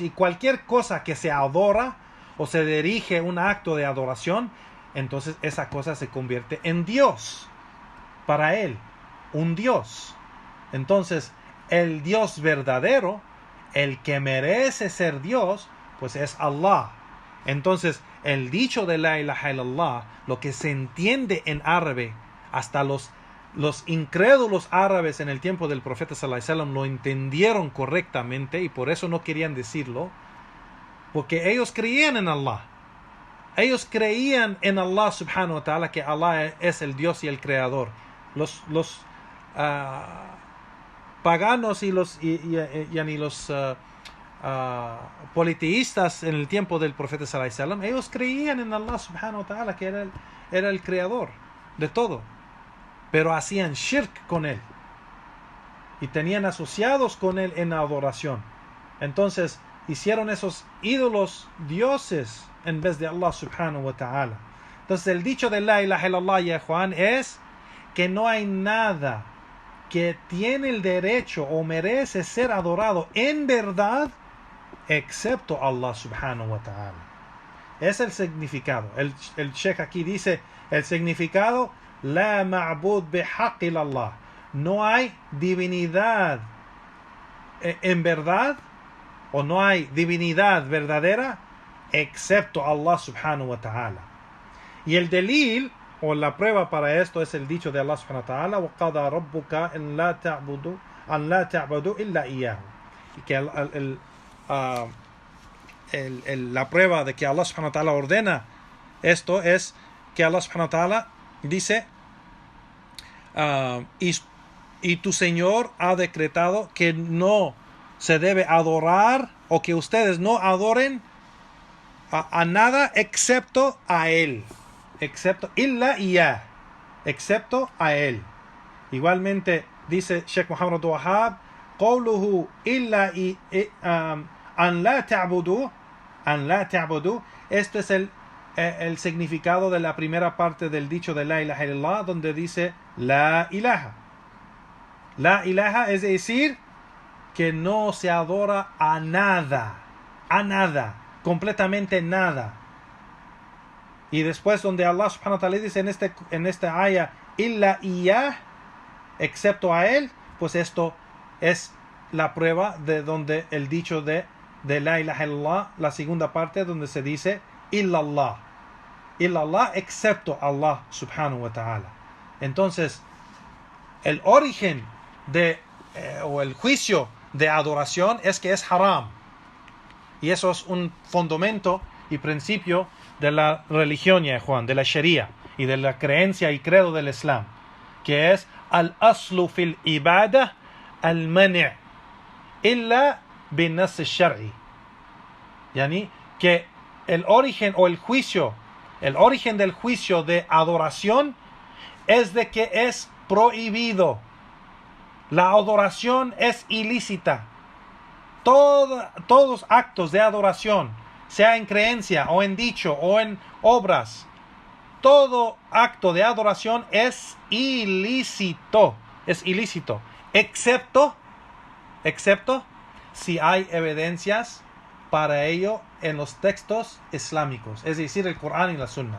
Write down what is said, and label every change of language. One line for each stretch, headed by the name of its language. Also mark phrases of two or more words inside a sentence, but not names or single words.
Spanish: Y cualquier cosa que se adora o se dirige un acto de adoración, entonces esa cosa se convierte en Dios. Para él, un Dios. Entonces, el Dios verdadero, el que merece ser Dios, pues es Allah. Entonces, el dicho de
Arabic: لا إله إلا الله,
Spanish: lo que se entiende en árabe, hasta los incrédulos árabes en el tiempo del profeta
Arabic: صلى الله عليه وسلم
Spanish: lo entendieron correctamente y por eso no querían decirlo, porque ellos creían en Allah. Ellos creían en Allah
Arabic: سبحانه وتعالى,
Spanish: que Allah es el Dios y el creador. Los paganos y los politeístas en el tiempo del profeta
Arabic: صلى الله عليه وسلم,
Spanish: ellos creían en Allah
Arabic: سبحانه وتعالى,
Spanish: que era el creador de todo, pero hacían shirk con él y tenían asociados con él en la adoración. Entonces hicieron esos ídolos dioses en vez de Allah
Arabic: سبحانه وتعالى.
Spanish: Entonces el dicho de
Arabic: لا إله إلا الله,
Spanish: ya Juan, es que no hay nada que tiene el derecho o merece ser adorado en verdad excepto Allah
Arabic: سبحانه وتعالى.
Spanish: Es el significado. El Sheikh aquí dice el significado:
Arabic: لا معبود بحق إلا الله.
Spanish: No hay divinidad en verdad, o no hay divinidad verdadera excepto Allah
Arabic: سبحانه وتعالى.
Spanish: Y el delil, o la prueba para esto, es el dicho de Allah
Arabic: سبحانه وتعالى: وقضى ربك ألا تعبدوا إلا إياه.
Spanish: Y que la prueba de que Allah
Arabic: سبحانه وتعالى
Spanish: ordena esto es que Allah
Arabic: سبحانه وتعالى
Spanish: dice: y tu Señor ha decretado que no se debe adorar, o que ustedes no adoren a nada excepto a Él. Excepto
Arabic: إلا إياه,
Spanish: excepto a Él. Igualmente dice Sheikh Muhammad Abdul Wahhab:
Arabic: قوله إلا أن لا تعبدوا.
Spanish: Esto es el significado de la primera parte del dicho de
Arabic: لا إله إلا الله,
Spanish: donde dice
Arabic: لا إله. لا إله
Spanish: es decir que no se adora a nada, completamente nada. Y después, donde Allah
Arabic: سبحانه وتعالى
Spanish: dice en esta aya
Arabic: إلا إياه,
Spanish: excepto a él, pues esto es la prueba de donde el dicho de
Arabic: لا إله إلا الله,
Spanish: la segunda parte, donde se dice illallah, excepto Allah
Arabic: سبحانه وتعالى.
Spanish: Entonces, el origen o el juicio de adoración es que es haram, y eso es un fundamento y principio de la religión, ya Juan, de la Sharia y de la creencia y credo del Islam, que es
Arabic: الأصل في العبادة المنع إلا بالنص الشرعي.
Spanish: يعني que el origen del juicio de adoración es de que es prohibido. La adoración es ilícita. Todos actos de adoración, sea en creencia o en dicho o en obras, todo acto de adoración es ilícito, excepto si hay evidencias para ello en los textos islámicos, es decir, el Corán y la Sunna.